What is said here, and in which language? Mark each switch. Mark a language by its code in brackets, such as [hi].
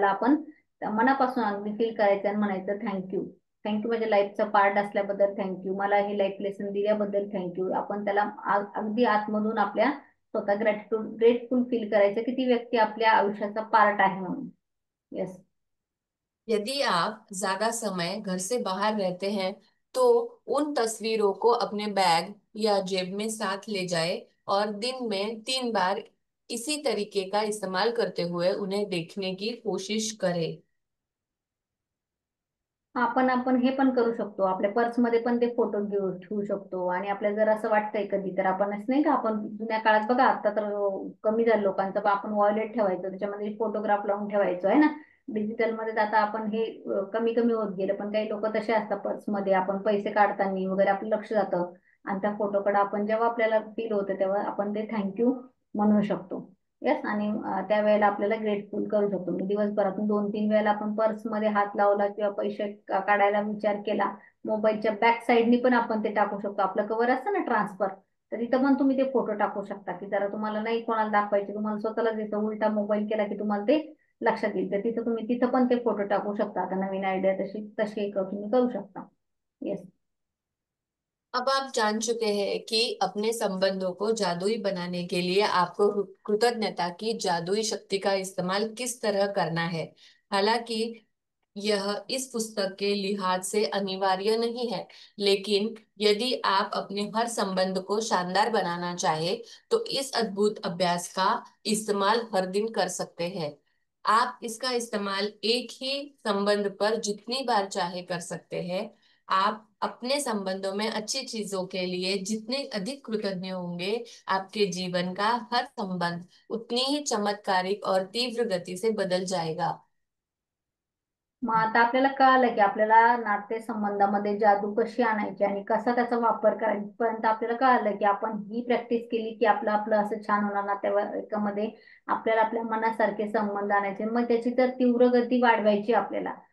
[mr] त्याला आपण मनापासून अगदी फील करायचं आणि म्हणायचं थँक्यू. थँक्यू, माझ्या लाईफचा पार्ट असल्याबद्दल थँक्यू, मला हे लाईफ लेसन दिल्याबद्दल थँक्यू. आपण त्याला अगदी आतमधून आपल्या स्वतः ग्रेटफुल फील करायचं की ती व्यक्ती आपल्या आयुष्याचा पार्ट आहे म्हणून. [en] Yes. [hi] यदि आप ज्यादा समय घर से बाहर रहते हैं, तो उन तस्वीरों को अपने बैग या जेब में साथ ले जाए और दिन में 3 बार इसी तरीके का इस्तेमाल करते हुए उन्हें देखने की कोशिश करें। [mr] आपण आपण हे पण करू शकतो, आपल्या पर्समध्ये पण ते फोटो घेऊ ठेवू शकतो. आणि आपल्याला जर असं वाटतंय कधी, तर आपण असं नाही का, आपण जुन्या काळात बघा, आता तर कमी झालं लोकांचं, पण आपण वॉलेट ठेवायचो, त्याच्यामध्ये फोटोग्राफ लावून ठेवायचो आहे ना. डिजिटल मध्ये तर आता आपण हे कमी कमी होत गेलं, पण काही लोक तसे असतात, पर्समध्ये आपण पैसे काढताना वगैरे आपलं लक्ष जातं, आणि त्या फोटोकडे आपण जेव्हा आपल्याला फील होतं तेव्हा आपण ते थँक्यू म्हणू शकतो. येस. आणि त्यावेळेला आपल्याला ग्रेटफुल करू शकतो. म्हणजे दिवसभरातून 2 3 वेळेला आपण पर्समध्ये हात लावला किंवा पैसे काढायला विचार केला, मोबाईलच्या बॅक साईडनी पण आपण ते टाकू शकतो. आपलं कवर असतं ना ट्रान्सफर, तर तिथं पण तुम्ही ते फोटो टाकू शकता, की जरा तुम्हाला नाही कोणाला दाखवायचे, तुम्हाला स्वतःला देतं, उलटा मोबाईल केला की तुम्हाला ते लक्षात येईल, तर तिथं तुम्ही तिथं पण ते फोटो टाकू शकता. आता नवीन आयडिया तशी तशी एक तुम्ही करू शकता. [en] Yes. [hi] अब आप जान चुके हैं कि अपने संबंधों को जादुई बनाने के लिए आपको कृतज्ञता की जादुई शक्ति का इस्तेमाल किस तरह करना है। हालांकि यह इस पुस्तक के लिहाज से अनिवार्य नहीं है, लेकिन यदि आप अपने हर संबंध को शानदार बनाना चाहे, तो इस अद्भुत अभ्यास का इस्तेमाल हर दिन कर सकते हैं। आप इसका इस्तेमाल एक ही संबंध पर जितनी बार चाहे कर सकते हैं। आप अपने संबंधों में अच्छी चीजों के लिए जितने अधिक कृतज्ञ होंगे, आपके जीवन का हर संबंध उतनी ही चमत्कारिक और तीव्र गति से बदल जाएगा। [mr] मग आता आपल्याला कळालं की आपल्याला नातेसंबंधामध्ये जादू कशी आणायची आणि कसा त्याचा वापर करायचा, पर्यंत आपल्याला कळालं की आपण ही प्रॅक्टिस केली की आपलं आपलं असं छान होणार. नातेवाईकामध्ये आपल्याला आपल्या मनासारखे संबंध आणायचे, मग त्याची तर तीव्र गती वाढवायची आपल्याला.